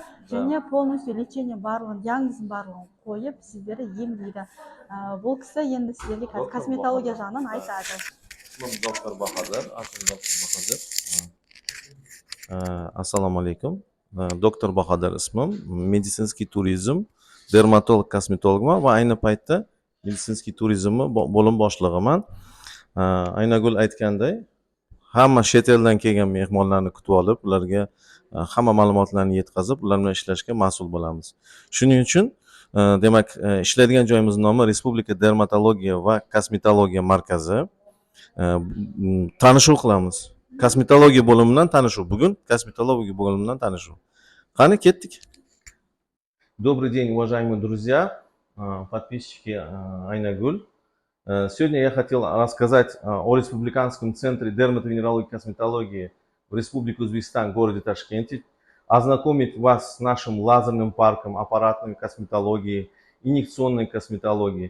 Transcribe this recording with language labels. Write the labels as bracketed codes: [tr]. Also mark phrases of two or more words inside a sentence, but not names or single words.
[kk] Және [ru] полностью лечение [kk] барлығын, диагнозын барлығын қойып, сіздерді емдейді. Бұл кісі енді сіздерге косметология жағынан айтады. Доктор Бахадыр. [ar] السلام عليكم. [uz] Доктор Бахадыр исмim. [ru] Медицинский туризм, [uz] дерматолог, косметологman va ayni paytda [ru] медицинский туризмni [uz] bo'lim boshlig'iman. Aynagul aytganday, hamma chet eldan kelgan mehmonlarni kutib olib, ularga hamma ma'lumotlarni yetkazib, ular bilan ishlashga mas'ul bo'lamiz. Shuning uchun, demak, ishlaydigan joyimizning nomi Respublika Dermatologiya va Kosmetologiya markazi. Tanishuv qilamiz. Kosmetologiya bo'limidan tanishuv. Bugun kosmetologiya bo'limidan tanishuv. Qani ketdik. [ru] Добрый день, уважаемые друзья, подписчики Айнагуль. Сегодня я хотел рассказать о Республиканском центре дерматовенерологии и косметологии в Республике Узбекистан, городе Ташкенте, ознакомить вас с нашим лазерным парком аппаратной косметологии, инъекционной косметологии.